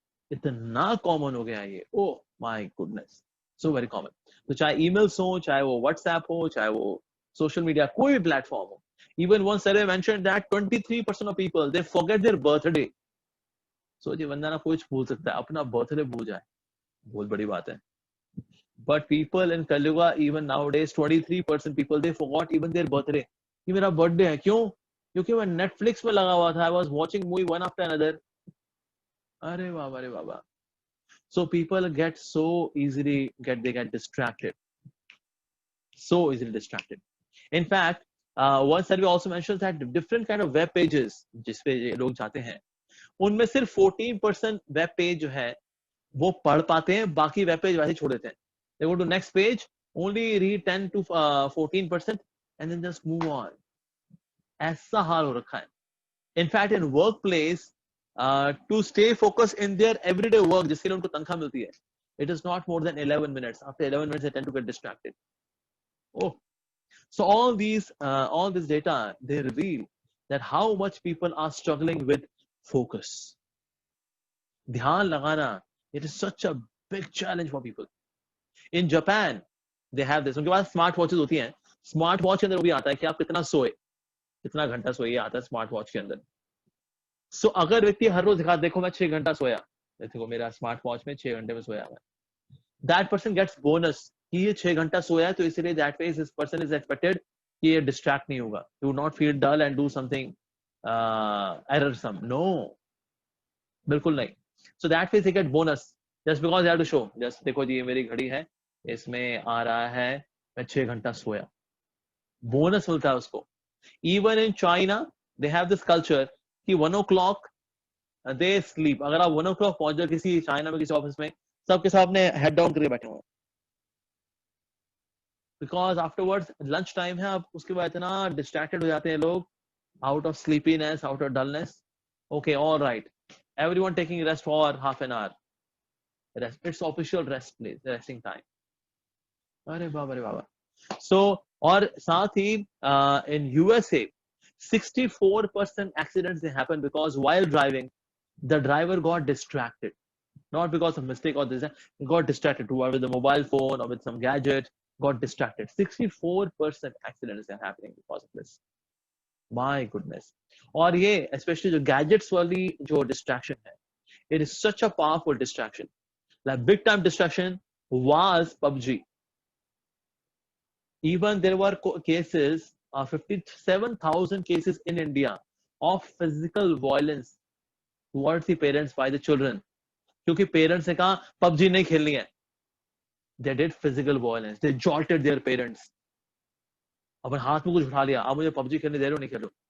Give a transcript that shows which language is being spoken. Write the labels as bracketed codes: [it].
[hi] इतना कॉमन हो गया है ये, oh my goodness, so very common. तो चाहे ईमेल्स हो, चाहे वो व्हाट्सएप हो, चाहे वो सोशल मीडिया, कोई भी प्लेटफॉर्म हो। [en] Even one survey mentioned that 23% of people they forget their birthday. [hi] सोचिए, बंदा ना कुछ भूल सकता है, अपना बर्थडे भूल जाए, बहुत बड़ी बात है। [en] But people in Kaluga, even nowadays, 23% people, they forgot even their birthday. [hi] कि मेरा बर्थडे है। क्यों? क्योंकि मैं नेटफ्लिक्स में लगा हुआ था। I was watching movie one after another. अरे बाबा रे बाबा। [en] So people get so easily they get distracted. So easily distracted. [hi] In fact, one survey also mentions that different kind of web pages जिस पे लोग जाते हैं, उनमें सिर्फ 14% वेब पेज जो है वो पढ़ पाते हैं, बाकी वेब पेज वैसे ही छोड़ देते हैं। [en] They go to next page, only read 10 to 14% and then just move on. [hi] ऐसा हाल हो रखा है। [en] In fact, in workplace, to stay focused in their everyday work, जिसके लिए उनको तनख्वाह मिलती है, it is not more than 11 minutes. After 11 minutes, they tend to get distracted. Oh, so all this data, they reveal that how much people are struggling with focus. ध्यान लगाना, it is such a big challenge for people. [hi] In Japan, they have this. उनके पास smart watches होती हैं। Smart watch के अंदर वो भी आता है कि आप कितना सोए, कितना घंटा सोए, आता है स्मार्ट वॉच के अंदर। सो अगर व्यक्ति हर रोज दिखा, देखो मैं 6 घंटा सोया, देखो मेरा स्मार्ट वॉच में 6 घंटे में सोया हुआ है, दैट पर्सन गेट्स बोनस कि ये 6 घंटा सोया है, तो इसलिए that way this person is expected कि ये डिस्ट्रैक्ट नहीं होगा, you will not feel dull and do something एररसम। No, बिल्कुल नहीं। So that way दे get bonus just because दे have to show, just देखो जी ये मेरी घड़ी है, इसमें आ रहा है मैं 6 घंटा सोया, बोनस मिलता है उसको। [en] Even in China they have this culture कि 1 o'clock they sleep. [hi] अगर आप 1 o'clock पहुंच जाओ किसी चाइना में किसी ऑफिस में, सबके सब अपने हेड डाउन करके बैठे हुए हैं, बिकॉज आफ्टरवर्ड्स लंच टाइम है, अब उसके बाद इतना डिस्ट्रैक्टेड हो जाते हैं लोग, [en] out of sleepiness, out of dullness. Okay, all right, everyone taking rest for half an hour. Rest, it's official rest place, resting time. [hi] अरे बाबा. [en] So और साथ ही in USA 64% accidents they happen because while driving the driver got distracted, not because of mistake or this, got distracted with the mobile phone or with some gadget, got distracted. 64% accidents are happening because of this. My goodness. और ये especially जो gadgets वाली जो distraction है, it is such a powerful distraction. Like big time distraction was PUBG. Even there were cases, 57,000 cases in India of physical violence towards the parents by the children. [hi] क्योंकि parents ने कहा PUBG नहीं खेलनी है. [en] They did physical violence. They jolted their parents. [hi] अपन हाथ में कुछ उठा लिया, आप मुझे PUBG खेलने दे रहे हो, नहीं खेलो.